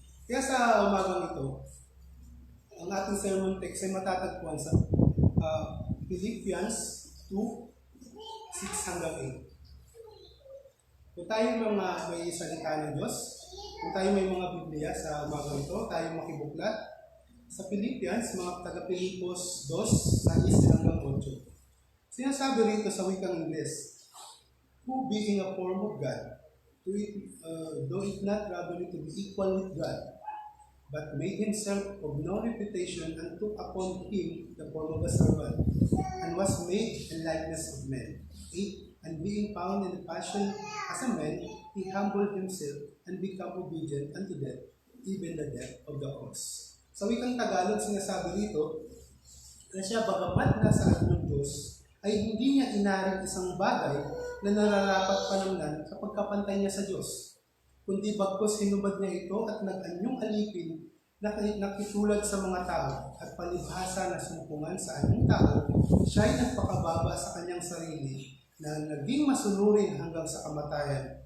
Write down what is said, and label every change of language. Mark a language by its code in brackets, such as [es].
[tl] Kaya sa umagang ito, ang ating sermon text ay matatagpuan sa Philippians 2:6-8. Kung tayo may salita ng Diyos, kung tayo may mga Biblia sa umagang ito, tayo makibuklat sa Philippians, mga taga-Pilipos 2:6-8. Sinasabi rito sa wikang Ingles, [en] who being a form of God, though it not robbery to be equal with God, but made himself of no reputation and took upon him the form of a servant, and was made in likeness of men. 8. And being found in the fashion as a man, he humbled himself and became obedient unto death, even the death of the cross. [tl] Sa wikang Tagalog, sinasabi rito na siya bagamat nasa ating Diyos, ay hindi niya inaring isang bagay na nararapat panamnan sa pagkapantay niya sa Diyos. Kundi bagkus hinubad niya ito at nag-anyong alipin na nakitulad sa mga tao at palibhasa na sumpungan sa anyong tao, siya ay nagpakababa sa kanyang sarili na naging masunurin hanggang sa kamatayan.